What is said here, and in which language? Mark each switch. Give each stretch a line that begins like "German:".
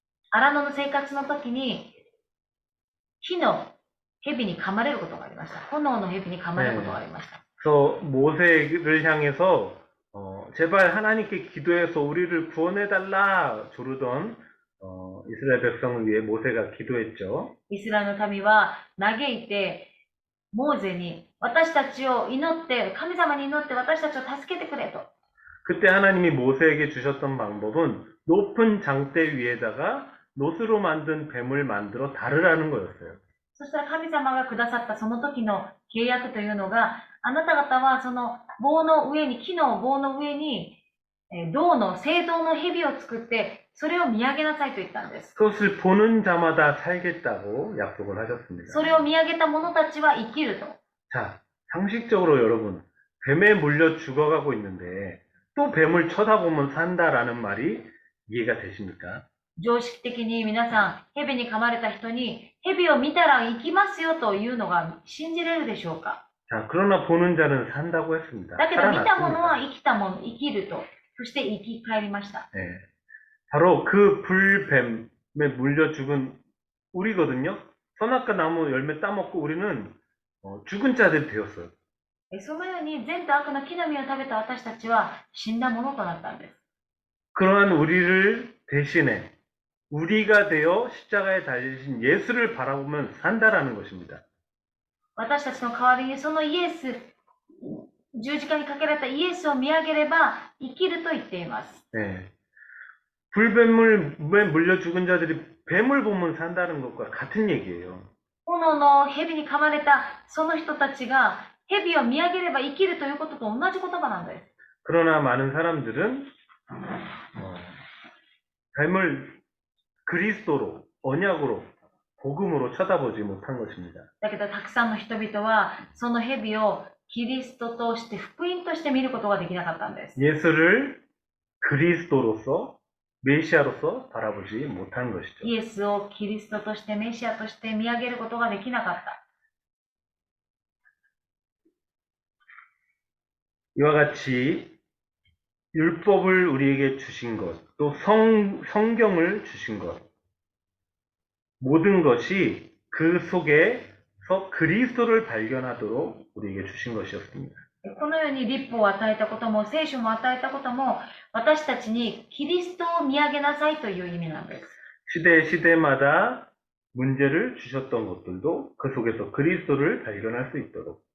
Japanese: 荒野の生活の時に火の蛇に噛まれることがありました。炎の蛇に噛まれることがありました。
Korean: 그래서 모세를 향해서 제발 하나님께 기도해서 우리를 구원해달라 조르던 이스라엘 백성을 위해 모세가 기도했죠.
Japanese: イスラエルの民は嘆いてモーゼに私たちを祈って神様に祈って私たちを助けてくれと
Korean: 그때 하나님이 모세에게 주셨던 방법은 높은 장대 위에다가 노스로 만든 뱀을 만들어 다르라는 거였어요.
Japanese: そしたら神様がくださったその時の契約というのが、あなた方はその棒の上に、木の棒の上に、銅の青銅の蛇を作って、それを見上げなさいと言ったんです。
Korean: 그것을 보는 자마다 살겠다고 약속을 하셨습니다.
Japanese: それを見上げた者たちは生きると。
Korean: 자, 상식적으로 여러분, 뱀에 물려 죽어가고 있는데 또 뱀을 쳐다보면 산다라는 말이 이해가 되십니까?
Japanese: 常識的に皆さん、蛇に噛まれた人に、蛇を見たら生きますよというのが信じれるでしょうか。
Korean: 자, 그러나 보는 자는 산다고 했습니다.
Japanese: だけど見た者は
Korean: 살아났습니다.
Japanese: 生きた者、生きると。そして生き返りました。
Korean: 네. 바로 그 불뱀에 물려 죽은 우리거든요. 선악과 나무 열매 따먹고 우리는 죽은 자들이 되었어요.
Japanese: そのように善と悪の木の実を食べた私たちは死んだものとなったんです。
Korean: 그러한 우리를 대신해 우리가 되어 십자가에 달리신 예수를 바라보면 산다라는 것입니다.
Japanese: 私たちの代わりにそのイエス、十字架にかけられたイエスを見上げれば生きると言っています。
Korean: 네. 불뱀에 물려 죽은 자들이 뱀을 보면 산다는 것과 같은 얘기예요.
Japanese: 炎の蛇に噛まれたその人たちが蛇を見上げれば生きるということと同じ言葉なんです。
Korean: 그러나 많은 사람들은 뱀을 그리스도로, 언약으로, 복음으로 쳐다보지 못한 것입니다.
Japanese: だけどたくさんの人々はその蛇をキリストとして福音として見ることができなかったんです。
Korean: 예수를 그리스도로서, 메시아로서 바라보지 못한 것이죠.
Japanese: イエスをキリストとしてメシアとして見上げることができなかった。
Korean: 이와 같이 율법을 우리에게 주신 것, 또 성경을 주신 것, 모든 것이 그 속에서 그리스도를 발견하도록 우리에게 주신 것이었습니다.
Japanese: このように律法を与えたことも聖書も与えたことも私たちにキリストを見上げなさいという意味なんです。
Korean: 시대마다 문제를 주셨던 것들도 그 속에서 그리스도를 발견할 수 있도록